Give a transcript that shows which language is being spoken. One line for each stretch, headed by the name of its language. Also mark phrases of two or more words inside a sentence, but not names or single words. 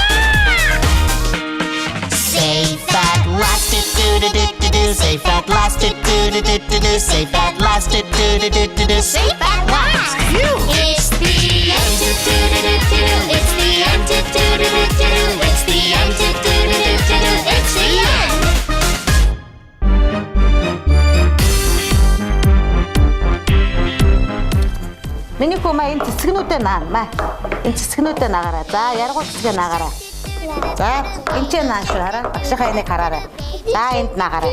English: Safe at last do do do do do Safe at last do do do do do Safe at last do do do do do Safe at last. It's the end do do do do do It's the end do do do do do It's the end do do do do do It's the end.
Mongolian: Миний хүү маа энэ цэцгнүүдээ наан маа. Энэ цэцгнүүдээ наагаарай. За яргуу цэцгээ наагаарай. За энэ ч наан шүү хараа. Багшийнхаа энийг хараарай. За энд наагаарай.